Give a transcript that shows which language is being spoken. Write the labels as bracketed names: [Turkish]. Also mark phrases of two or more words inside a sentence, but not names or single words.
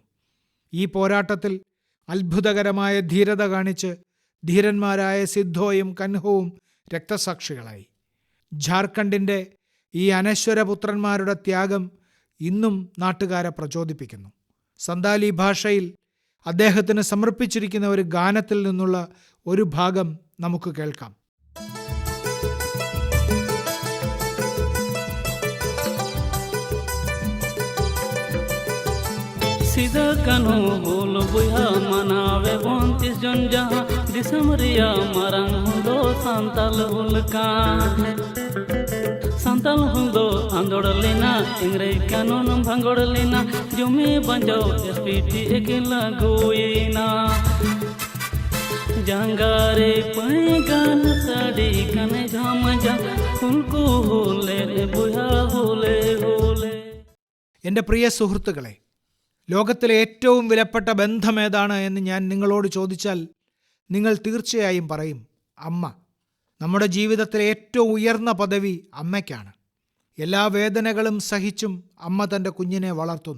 [Malayalam] ഈ പോരാട്ടത്തിൽ അത്ഭുതകരമായ ധീരത കാണിച്ച് ധീരന്മാരായ സിദ്ധോയും കൻഹുവും രക്തസാക്ഷികളായി. ഝാർഖണ്ഡിൻ്റെ ഈ അനശ്വരപുത്രന്മാരുടെ ത്യാഗം ഇന്നും നാട്ടുകാരെ പ്രചോദിപ്പിക്കുന്നു. സന്താലി ഭാഷയിൽ അദ്ദേഹത്തിന് സമർപ്പിച്ചിരിക്കുന്ന ഒരു ഗാനത്തിൽ നിന്നുള്ള ഒരു ഭാഗം നമുക്ക് കേൾക്കാം. [Santali] सीधा कनो बोल बुया मनावे 29 जन जहाँ दिसमरिया मरंग हुदो संतल हुलका संतल हुदो आंदोड़लिना इंग्रे कानून भंगोड़लिना जुमे बंजो एसपीटी एकिला गोयना जंगारे पैगान साड़ी कने झाम जा हुलको होले बुया होले होले. [Malayalam] എൻ്റെ പ്രിയ സുഹൃത്തുക്കളെ, ലോകത്തിലെ ഏറ്റവും വിലപ്പെട്ട ബന്ധം ഏതാണ് എന്ന് ഞാൻ നിങ്ങളോട് ചോദിച്ചാൽ നിങ്ങൾ തീർച്ചയായും പറയും അമ്മ. നമ്മുടെ ജീവിതത്തിലെ ഏറ്റവും ഉയർന്ന പദവി അമ്മയ്ക്കാണ്. എല്ലാ വേദനകളും സഹിച്ചും അമ്മ തൻ്റെ കുഞ്ഞിനെ വളർത്തുന്നു.